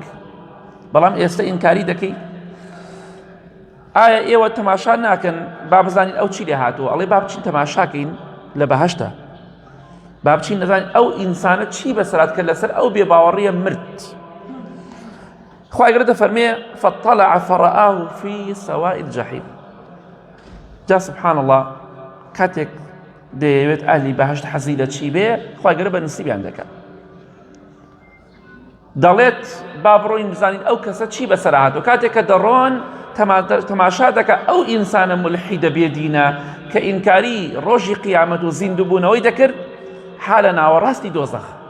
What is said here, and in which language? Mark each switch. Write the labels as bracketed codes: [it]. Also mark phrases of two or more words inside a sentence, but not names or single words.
[ckb] بەڵام ئێستا ئینکاری دەکەی. ئایا ئێوە تەماشا ناکەن با بزانین ئەو چی لێ هاتووە؟ ئەڵێ با بچین تەماشاکەین لە بەهەشتا، با بچین نەزانین ئەو ئینسانە چی بەسەرات کرد لەسەر ئەو بێباوەڕیە مرد. خوای گەورە دەفەرمێ [ar] فاطلع فرآه في سواء الجحيم. [ckb] جا [ar] سبحان الله [ckb] کاتێک دەیەوێت ئاهلی بەهەشت حەزی لە چی بێ، خوای گەورە بە نسیبیان دەکات. دەڵێت با بڕۆین بزانین ئەو کەسە چی بەسەر هاتووە. کاتێک کە دەڕۆن تەماشا دەکە ئەو ئینسانە مولحیدە بێدینە کە ئینکاری ڕۆژی قیامەت و زیندووبوونەوەی دەکرد، حالە ناوەڕاستی دۆزەخ.